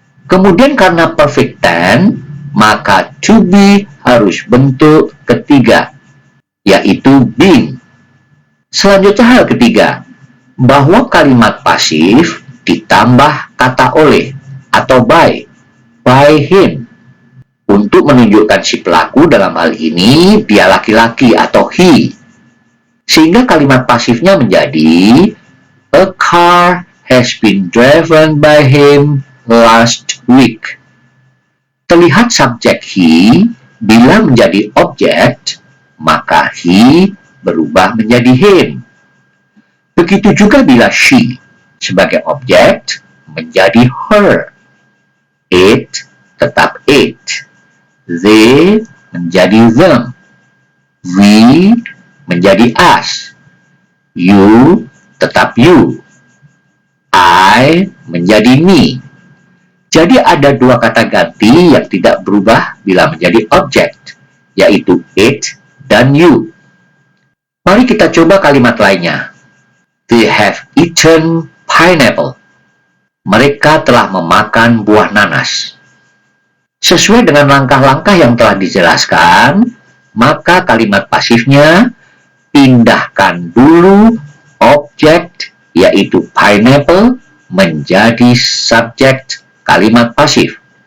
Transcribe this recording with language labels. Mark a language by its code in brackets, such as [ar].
[id] Kemudian karena perfect tense, maka to be harus bentuk ketiga, yaitu being. Selanjutnya hal ketiga, bahwa kalimat pasif ditambah kata oleh atau by him, untuk menunjukkan si pelaku, dalam hal ini dia laki-laki atau he. Sehingga kalimat pasifnya menjadi [en] a car has been driven by him last week. [id] Terlihat subjek he bila menjadi objek, maka he berubah menjadi him. Begitu juga bila she sebagai objek menjadi her. It tetap it. They menjadi them. We menjadi us. You tetap you. I menjadi me. Jadi ada dua kata ganti yang tidak berubah bila menjadi objek, yaitu it dan you. Mari kita coba kalimat lainnya. [en] They have eaten pineapple. [id] Mereka telah memakan buah nanas. Sesuai dengan langkah-langkah yang telah dijelaskan, maka kalimat pasifnya pindahkan dulu objek, yaitu pineapple, menjadi subjek kalimat pasif.